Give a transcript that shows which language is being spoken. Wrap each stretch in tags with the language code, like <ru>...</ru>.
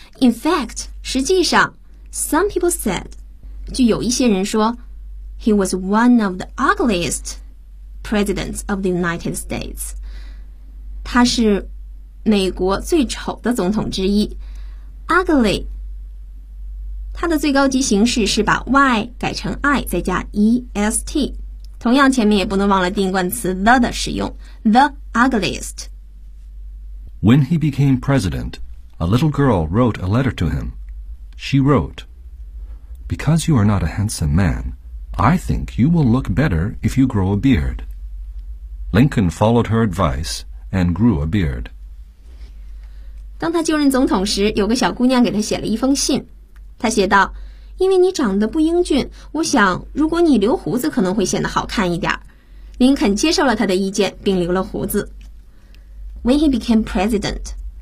<en>In fact,</en> <zh>实际上</zh> <en>Some people said,</en> <zh>据有一些人说，</zh> <en>He was one of the ugliest presidents of the United States.</en> <zh>他是美国最丑的总统之一。 Ugly, 他的最高级形式是把 y 改成 i 再加 est。同样前面也不能忘了定冠词 the 的使用。</zh> <en>The ugliest. When he became president, a little girl wrote a letter to him. She wrote, Because you are not a handsome man,I think you will look better if you grow a beard. Lincoln followed her advice and grew a beard.</en> <zh>当他就任总统时，有个小姑娘给他写了一封信。她写道，因为你长得不英俊，我想如果你留胡子可能会显得好看一点。林肯接受了她的意见并留了胡子。</zh> <en>When he became president,</en>